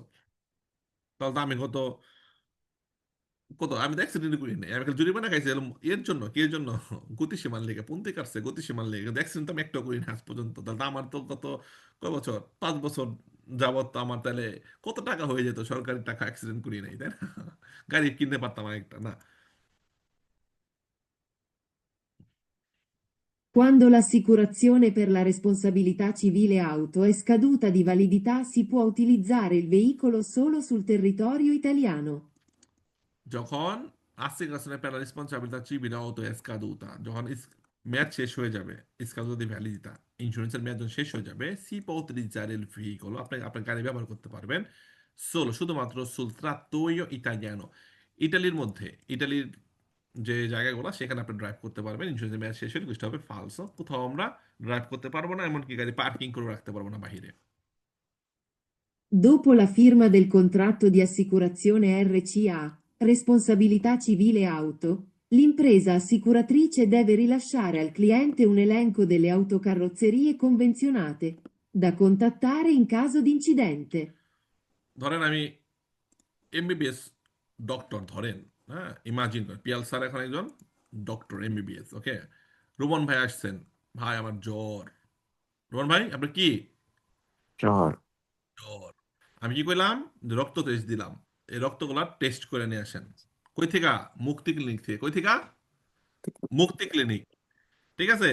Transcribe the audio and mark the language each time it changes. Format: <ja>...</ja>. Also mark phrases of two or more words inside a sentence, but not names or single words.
<bn>তাহলে তো আমি কত কত আমি তো অ্যাক্সিডেন্ট করি নাই, আমি খালি জরিমানা খাইছি এর জন্য, কি এর জন্য, গতিসীমার লেগে পুন্তি কাটছে, গতিসীমার লেগে, কিন্তু অ্যাক্সিডেন্ট তো আমি একটা করি না আজ পর্যন্ত। তাহলে তো আমার তো কত, কয় বছর, 5 বছর যাবত তো আমার তাহলে কত টাকা হয়ে যেত, সরকারি টাকা অ্যাক্সিডেন্ট করি নাই, তাই না? গাড়ি কিনতে পারতাম আরেকটা না।</bn> <it>Quando l'assicurazione per la responsabilità civile auto è scaduta di validità, si può utilizzare il veicolo solo sul territorio italiano. যখন assicurazione per la responsabilità civile auto è scaduta,</it> <bn>যখন মেয়াদ শেষ হয়ে যাবে,</bn> <it>scaduta di validità,</it> <bn>ইন্স্যুরেন্সের মেয়াদ যখন শেষ হয়ে যাবে,</bn> <it>si può utilizzare il veicolo,</it> <bn>আপনি আপনার গাড়ি ব্যবহার করতে পারবেন solo, শুধুমাত্র</bn> <it>sul trattoio italiano,</it> <bn>ইটালির মধ্যে, ইটালির যে জায়গাগুলো সেখানে আপনি ড্রাইভ করতে পারবেন, ইন্স্যুরেন্সের মেয়াদ শেষ হলে বুঝতে হবে ফালসো, কোথাও আমরা ড্রাইভ করতে পারবো না, এমনকি গাড়ি পার্কিং করে রাখতে পারবো না বাহিরে।</bn> <it>Dopo la firma del contratto di assicurazione RCA, responsabilità civile auto, l'impresa assicuratrice deve rilasciare al cliente un elenco delle autocarrozzerie convenzionate, da contattare in caso di incidente.</it> <bn>ধরেন আমি এমবিবিএস ডক্টর, ধরেন, হ্যাঁ, ইমাজিন করেন পিয়াল স্যার এখন একজন ডক্টর এমবিবিএস, ওকে, রোমন ভাই আসছেন, ভাই আমার জ্বর, রোমন ভাই আপনার কি জ্বর। জ্বর, আমি কি করলাম, যে রক্ত টেস্ট দিলাম, এই রক্তগুলা টেস্ট করে নিয়ে আসেন, কই থেকে, মুক্তি ক্লিনিক থেকে, কই থেকে, মুক্তি ক্লিনিক, ঠিক আছে?</bn>